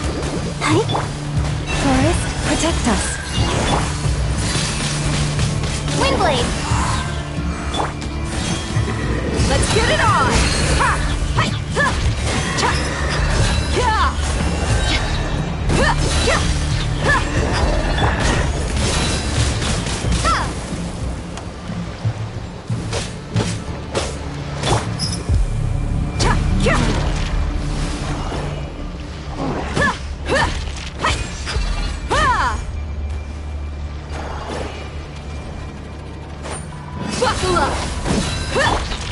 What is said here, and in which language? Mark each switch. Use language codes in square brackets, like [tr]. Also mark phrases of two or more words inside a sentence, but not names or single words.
[en] Forest, protect us. blade! Let's get it on! Ha! Hi! Ha! Cha! Yeah! Ha! Yeah! Ha! Ha! Cha! Yeah! Ha! Ha! Hi! Ha! Buckle up! Ha!